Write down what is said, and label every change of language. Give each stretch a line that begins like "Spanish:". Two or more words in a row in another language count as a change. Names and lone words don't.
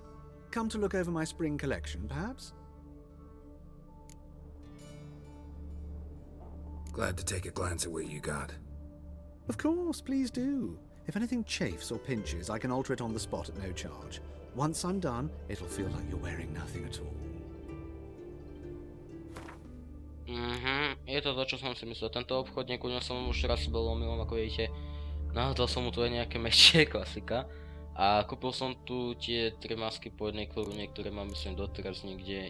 English: Come to look over my spring collection, perhaps? Glad to take a glance at what you got. Of course, please do. If anything chafes or pinches, I can alter it on the spot at no charge. Once I'm done, it'll feel like you're wearing nothing at all.
Slovak: Je to čo som si myslel. Tento obchodník, u ňom som už raz bol omylom, ako vidíte. Nahodil som mu tu aj nejaké mešte, klasika. A kúpil som tu tie 3 masky po 1 korune, ktoré mám myslím doteraz niekde.